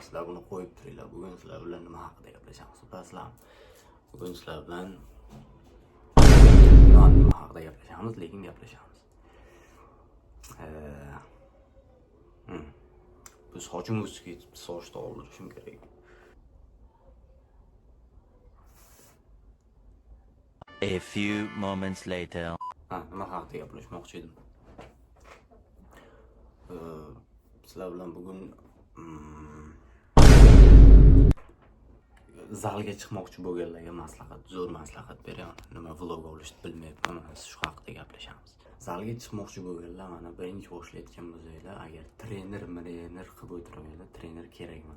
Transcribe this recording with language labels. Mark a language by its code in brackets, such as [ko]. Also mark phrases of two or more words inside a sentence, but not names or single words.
[uz] Sizlar buni qo'yib turinglar. Bugun sizlar bilan nima haqida gaplashamiz? Bilasizlarmi? Bugun sizlar bilan nima haqida gaplashamiz, lekin gaplashamiz. Bu sochim o'sib ketibdi, sochni oldirishim kerak. [en] A few moments later. [uz] Nima haqida gaplashmoqchi edim? Sizlar bilan bugun zalga chiqmoqchi bo'lganlarga zo'r maslahat beraman. Nima vlog olishni bilmayapman, shu haqida gaplashamiz. Zalga chiqmoqchi bo'lganlar, mana birinchi boshlayotgan bo'lsanglar, agar trener qilib o'tirganlar, trener kerak emas.